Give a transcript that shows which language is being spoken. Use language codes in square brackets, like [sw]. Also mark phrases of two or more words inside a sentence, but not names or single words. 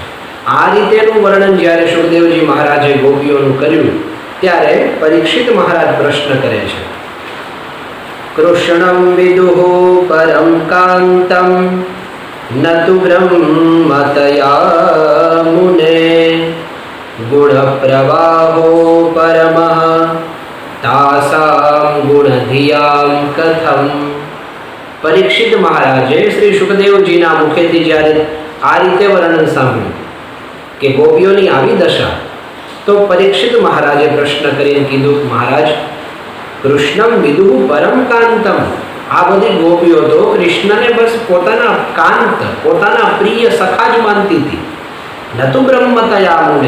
[gu] આ રીતેનું વર્ણન જ્યારે સુખદેવજી મહારાજે ગોપીઓનું કર્યું ત્યારે પરીક્ષિત મહારાજ પ્રશ્ન કરે છે, [sa] कृष्णं विदुः परमं कान्तं न तु ब्रह्मतया मुने गुणप्रवाहो परमः तासां गुणधियां कथम्। [gu] પરીક્ષિત મહારાજે શ્રી સુખદેવજીના મુખેથી જ્યારે આ રીતે વર્ણન સાંભળ્યું કે ગોપીઓની આવી દશા, તો પરીક્ષિત મહારાજે પ્રશ્ન કરીને કીધું, મહારાજ, [sa] कृष्णं विदुः परमं कान्तम्. [gu] આ બધી ગોપીઓ તો કૃષ્ણને બસ પોતાના કાંત, પોતાના પ્રિય સખા જ માનતી હતી, [sa] न तु ब्रह्मतया मुने.